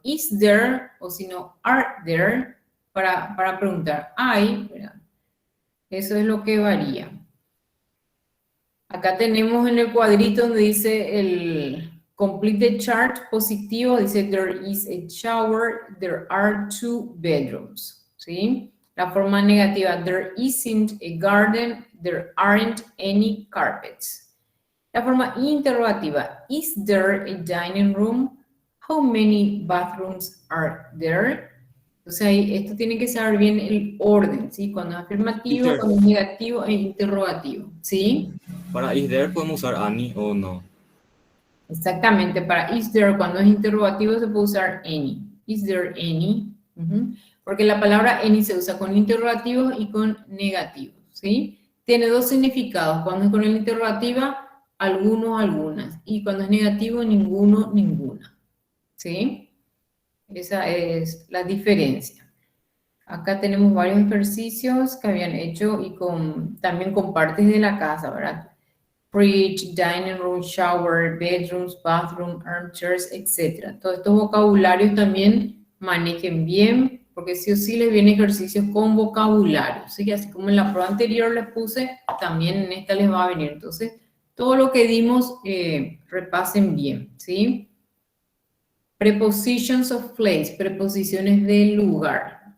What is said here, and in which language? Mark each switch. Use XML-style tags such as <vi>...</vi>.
<en>Is there,</en> <es>o si no,</es> <en>are there,</en> <es>para preguntar. I, ¿verdad? Eso es lo que varía. Acá tenemos en el cuadrito donde dice el</es> <en>complete the chart</en> <es>positivo, dice</es> <en>there is a shower, there are 2 bedrooms,</en> <es>¿sí? La forma negativa,</es> <en>there isn't a garden, there aren't any carpets.</en> <es>La forma interrogativa,</es> <en>is there a dining room? How many bathrooms are there?</en> <es>Entonces ahí, esto tiene que saber bien el orden, ¿sí? Cuando es afirmativo,</es> <en>Teacher.</en> <es>cuando es negativo e interrogativo, ¿sí? Para</es> <en>is there</en> <es>podemos usar any o no. Exactamente, para</es> <en>is there,</en> <es>cuando es interrogativo se puede usar any.</es> <en>Is there any?</en> <es>Porque la palabra any se usa con interrogativos y con negativos, ¿sí? Tiene 2 significados. Cuando es con el interrogativa, algunos, algunas. Y cuando es negativo, ninguno, ninguna, ¿sí? Esa es la diferencia. Acá tenemos varios ejercicios que habían hecho y también con partes de la casa, ¿verdad?</es> <en>Fridge, dining room, shower, bedrooms, bathroom, armchairs, etc.</en> <es>Todos estos vocabularios también manejen bien, porque sí o sí les vienen ejercicios con vocabulario, ¿sí? Así como en la prueba anterior les puse, también en esta les va a venir. Entonces, todo lo que dimos, repasen bien, ¿sí?</es> <en>Prepositions of place,</en> <es>preposiciones de lugar.</es>